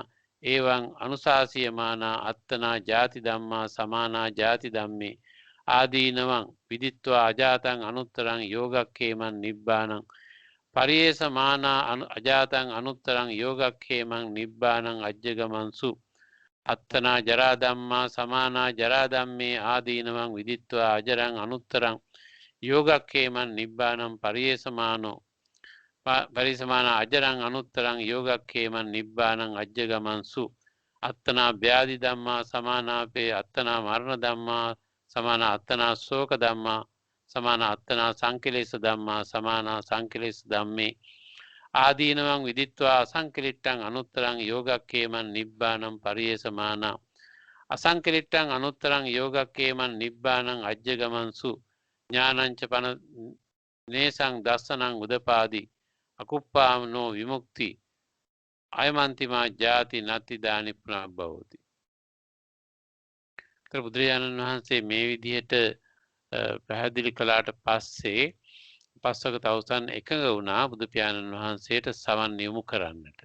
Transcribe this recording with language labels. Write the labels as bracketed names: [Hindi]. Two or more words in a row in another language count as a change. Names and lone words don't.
[Pali] ඒවං අනුශාසියමානා අත්තනා ජාති ධම්මා සමානා ජාති ධම්මේ ආදීනවං විදිත්වා අජාතං අනුත්තරං යෝගක්ඛේමං නිබ්බානං පරියේසමානා අජාතං අනුත්තරං යෝගක්ඛේමං නිබ්බානං අජ්ජගමන්සු අත්තනා ජරා ධම්මා සමානා ජරා ධම්මේ ආදීනවං විදිත්වා අජරං අනුත්තරං යෝගක්ඛේමං නිබ්බානං පරිසමාන අජරං අනුත්තරං යෝගක්ඛේමං නිබ්බානං අජ්ජගමන්සු අත්තනා ව්‍යාධි ධම්මා සමානාපේ අත්තනා මරණ ධම්මා සමාන අත්තනා ශෝක ධම්මා සමාන අත්තනා සංකිලේශ ධම්මා සමානා සංකිලේශ ධම්මේ ආදීනවං විදිත්වා අසංකිලිට්ඨං අනුත්තරං යෝගක්ඛේමං නිබ්බානං පරියේසමානා අසංකිලිට්ඨං අනුත්තරං යෝගක්ඛේමං නිබ්බානං අජ්ජගමන්සු ඥානංච පන නේසං දස්සනං උදපාදි අකුප්පාමනෝ විමුක්ති අයමන්තිමා ජාති නත්තිදානි පුනබ්බවති. [Sinhala] බුදුරජාණන් වහන්සේ මේ විදිහට පැහැදිලි කළාට පස්සේ පස්වක තවුසන් එකඟ වුණා බුදු පියාණන් වහන්සේට සවන් යොමු කරන්නට.